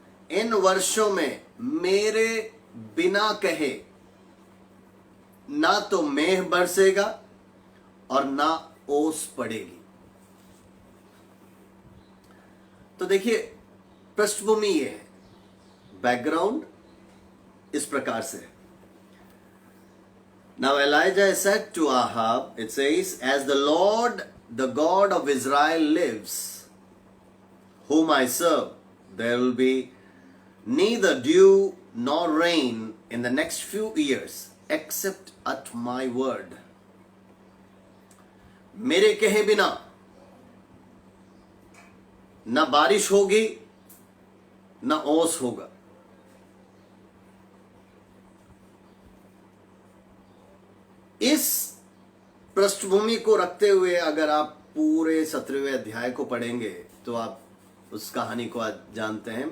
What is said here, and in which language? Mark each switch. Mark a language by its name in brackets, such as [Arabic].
[Hindi] इन वर्षों में मेरे बिना कहे ना तो मेघ बरसेगा और ना ओस पड़ेगी। तो देखिए पृष्ठभूमि ये है, बैकग्राउंड इस प्रकार से। [English] Now Elijah said to Ahab, it says, as the Lord, the God of Israel lives, whom I serve, there will be neither dew nor rain in the next few years, except at my word. [Hindi] मेरे कहे बिना ना बारिश होगी ना ओस होगा। इस पृष्ठभूमि को रखते हुए अगर आप पूरे 17वें अध्याय को पढ़ेंगे तो आप उस कहानी को आज जानते हैं।